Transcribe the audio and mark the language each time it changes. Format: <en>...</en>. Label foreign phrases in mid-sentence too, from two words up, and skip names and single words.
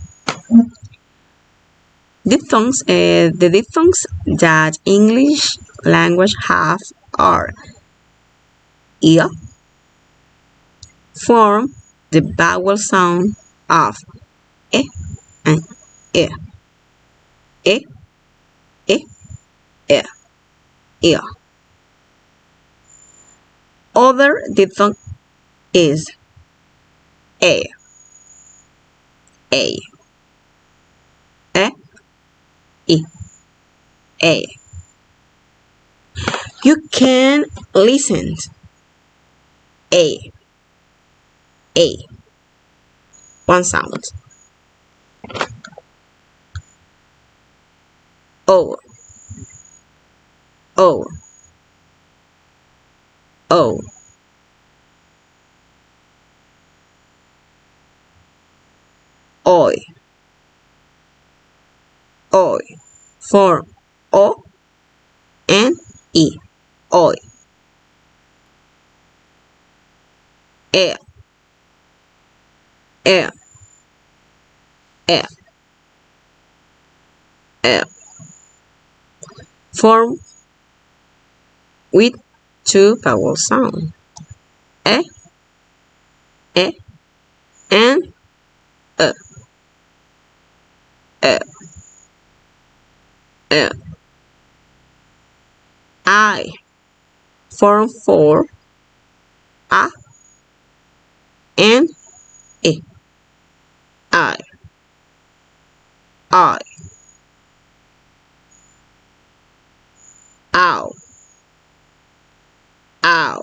<en>Diphthongs, the diphthongs that English language have are ia, form the vowel sound of e and e, e, e, e, ia. Other diphthong is a, e, e, a. You can listen a, one sound. O, o, o. Oi, oi. Form o and e, oi. E, e, e, e. Form with two vowel sound. E, e, and e, e, e. I form four a and e. I, I, ow, ow.</en>